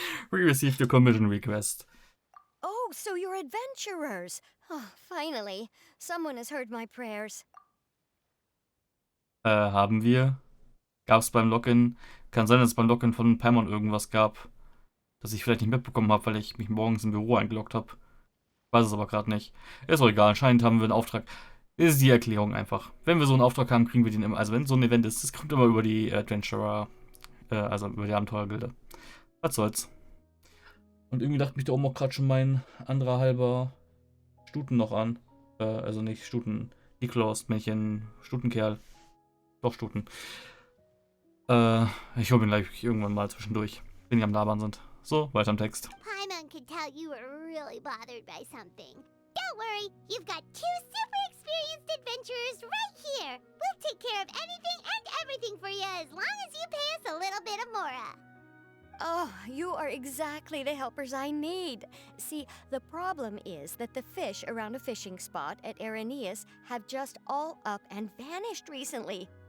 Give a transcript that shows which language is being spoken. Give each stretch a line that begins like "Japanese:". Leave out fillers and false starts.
English: We received your commission request. Oh, so you're adventurers. Oh, finally, someone has heard my prayers.
German: Haben wir. Gab's beim Login. Kann sein, dass es beim Login von Paimon irgendwas gab, das ich vielleicht nicht mitbekommen habe, weil ich mich morgens im Büro eingeloggt habe. Weiß es aber gerade nicht. Ist auch egal. Anscheinend haben wir einen Auftrag. Das ist die Erklärung einfach. Wenn wir so einen Auftrag haben, kriegen wir den immer. Also wenn so ein Event ist, das kommt immer über die Adventurer, also über die Abenteuergilde. Was soll's. Und irgendwie dachte mich da oben auch gerade schon mein anderer halber Stuten noch an. Also nicht Stuten. Nikolaus, Männchen, Stutenkerl. Doch Stuten. Ich hole ihn gleich irgendwann mal zwischendurch, wenn die am Labern sind. So, weiter im Text.
English: Paimon could tell you were really bothered by something. Don't worry, you've got two super experienced adventurers right here. We'll take care of anything and everything for you as long as you pay us a little bit of mora. Oh, you are exactly the helpers I need. See, the problem is that the fish around a fishing spot at Aeneas have just all up and vanished recently.